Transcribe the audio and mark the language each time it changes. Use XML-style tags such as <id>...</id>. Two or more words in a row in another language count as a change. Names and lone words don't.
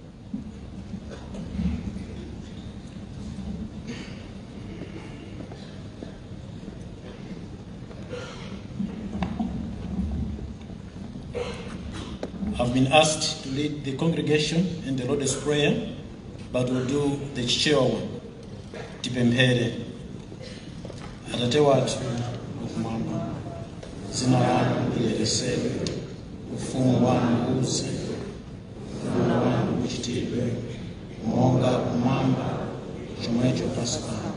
<en>I've been asked to lead the congregation in the Lord's Prayer, but will do the chair one.</en> <ny>Tipemphere. Atate wathu ukumwamba, dzina lanu liyeretsedwe, ufumu wanu udze, ufulu wanu uchitidwe, monga kumwamba chomwecho pansi pano.</ny>